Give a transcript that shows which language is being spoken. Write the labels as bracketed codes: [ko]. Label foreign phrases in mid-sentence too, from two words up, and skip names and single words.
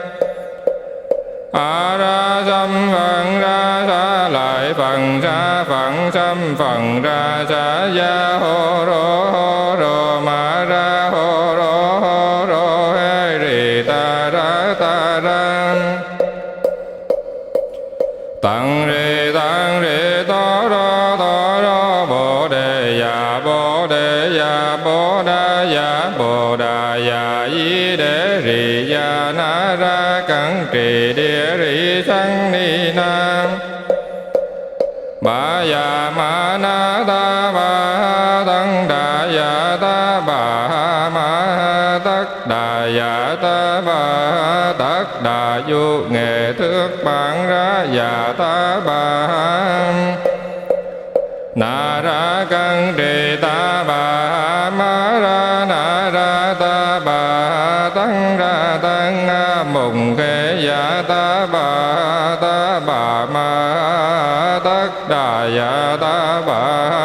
[vi] a ra xâm phần ra sa lại phần sa phận xâm phần ra sa ya hô rô ma ra hô rô hê ri ta ra tặng rì to rô bồ đề ya bồ đà ya di đế rì ya na ra cẩn trì địa rì sanh ni nam. Bà ya ma na ta bà tăng đà ya ta bà ma tất đà ya ta bà tất đà du nghệ thước bản ra ya ta bà na ra cân trì ta bà ma ra na ra ta bà tăng ra tăng mùng khê ya ta bà ma tất đà ya ta bà